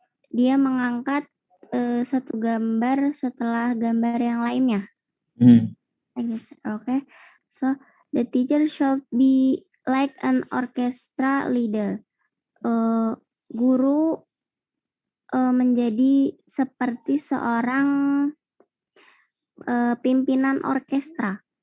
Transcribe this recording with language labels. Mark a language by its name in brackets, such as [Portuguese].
[Indonesian] Dia mengangkat satu gambar setelah gambar yang lainnya. [English] Okay. So the teacher should be like an orchestra leader. [Indonesian] Guru menjadi seperti seorang pimpinan orkestra.